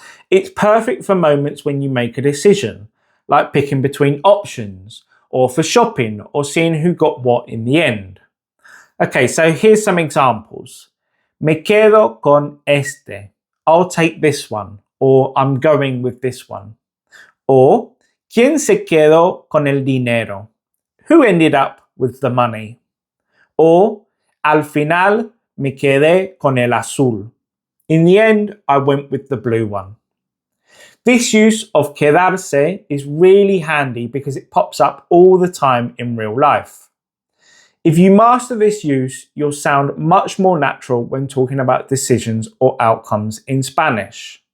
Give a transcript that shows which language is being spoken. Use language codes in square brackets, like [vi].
[en] It's perfect for moments when you make a decision, like picking between options, or for shopping, or seeing who got what in the end. Okay, so here's some examples. [es] Me quedo con este. [en] I'll take this one. Or I'm going with this one. [es] Or ¿Quién se quedó con el dinero? [en] Who ended up with the money? [es] Or al final me quedé con el azul. [en] In the end, I went with the blue one. This use of quedarse is really handy because it pops up all the time in real life. If you master this use, you'll sound much more natural when talking about decisions or outcomes in Spanish.